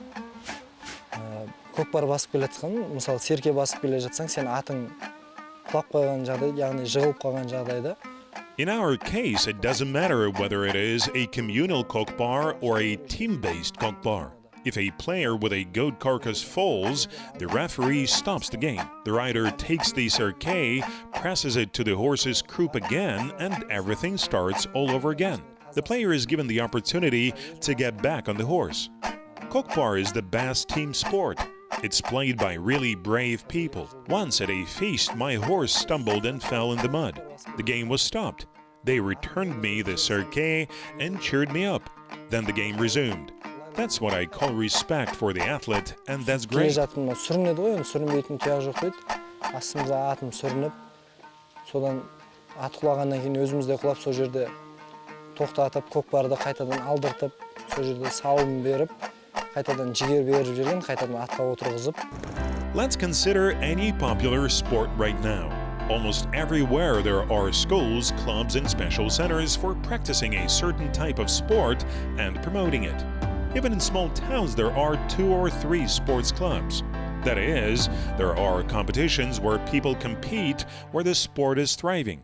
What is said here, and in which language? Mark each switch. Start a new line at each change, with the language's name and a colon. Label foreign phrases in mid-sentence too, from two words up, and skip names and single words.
Kazakh: көкпар басып келе жатқан, мысалы серке басып келе жатсаң, сен атың құлап қойған жағдай, яғни жығылып қалған жағдайда.
English: In our case, it doesn't matter whether it is a communal Kokpar or a team-based Kokpar. If a player with a goat carcass falls, the referee stops the game. The rider takes the cerque, presses it to the horse's croup again, and everything starts all over again. The player is given the opportunity to get back on the horse. Kokpar is the best team sport. It's played by really brave people. Once at a feast, my horse stumbled and fell in the mud. The game was stopped. They returned me the cerque and cheered me up. Then the game resumed. That's what I call respect for the athlete, and that's great.
Kazakh: Келе жатырмын, сүрінеді ғой, сүрінбейтін тұяқ жоқ дейді. Астымызға атым сүрініп, содан ат құлағаннан кейін өзімізде құлап, сол жерде тоқтатып, көкпарды қайтадан алдыртып, сол жерде сауын беріп, қайтадан жігер беріп жерден, қайтадан атқа отырғызып.
English: Let's consider any popular sport right now. Almost everywhere there are schools, clubs, and special centers for practicing a certain type of sport and promoting it. Even in small towns, there are 2 or 3 sports clubs. That is, there are competitions where people compete where the sport is thriving.